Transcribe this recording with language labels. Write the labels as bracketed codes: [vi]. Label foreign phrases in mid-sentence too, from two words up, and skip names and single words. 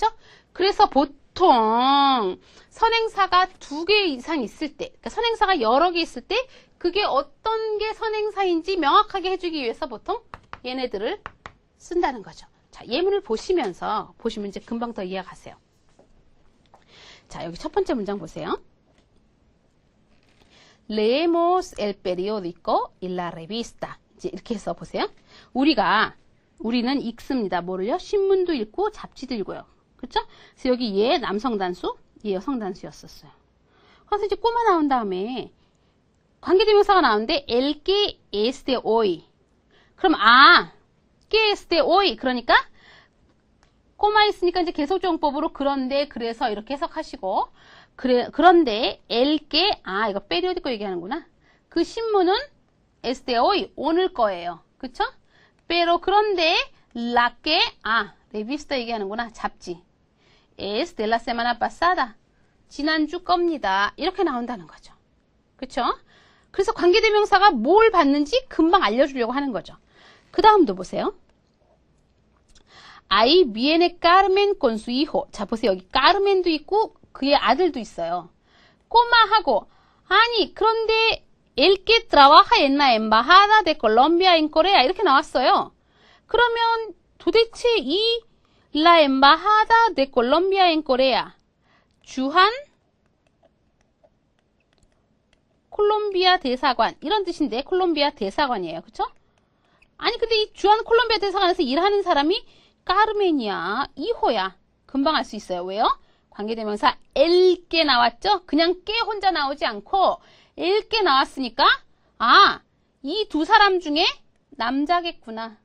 [ko] 그래서 보통 선행사가 2개 이상 있을 때, 그러니까 선행사가 여러 개 있을 때 그게 어떤 게 선행사인지 명확하게 해주기 위해서 보통 얘네들을 쓴다는 거죠. 자, 예문을 보시면 이제 금방 더 이해가세요. 자, 여기 첫 번째 문장 보세요. [es] Leemos el periódico y la revista. [ko] 이제 이렇게 해서 보세요. 우리는 읽습니다. 뭐를요? 신문도 읽고 잡지도 읽어요. 그렇죠? 그래서 여기 얘 남성 단수, 얘 여성 단수였었어요. 그래서 이제 꼬마 나온 다음에 관계대명사가 나오는데 [es] el que es de hoy. 그럼 que es de hoy. [ko] 그러니까 꼬마 있으니까 이제 계속적용법으로 그런데 그래서 이렇게 해석하시고 그런데 [es] el que [ko] 이거 periódico 얘기하는구나. 그 신문은 [es] es de hoy [ko] 오늘 거예요. 그쵸? pero 그런데 [es] la que revista [ko] 얘기하는구나. 잡지. [es] es de la semana pasada. [ko] 지난주 겁니다. 이렇게 나온다는 거죠. 그쵸? 그래서 관계대명사가 뭘 받는지 금방 알려주려고 하는 거죠. 그 다음도 보세요. [es] Ahí viene Carmen con su hijo. [ko] 자, 보세요. 여기 까르멘도 있고 그의 아들도 있어요. 꼬마하고 아니 그런데 [es] el que trabaja en la embajada de Colombia en Corea [ko] 이렇게 나왔어요. 그러면 도대체 이 [es] la embajada de Colombia en Corea [ko] 주한 콜롬비아 대사관 이런 뜻인데 콜롬비아 대사관이에요. 그쵸? 아니 근데 이 주한 콜롬비아 대사관에서 일하는 사람이 까르멘이야. 이호야. 금방 알 수 있어요. 왜요? 관계대명사 엘게 나왔죠? 그냥 깨 혼자 나오지 않고 엘게 나왔으니까 이 두 사람 중에 남자겠구나.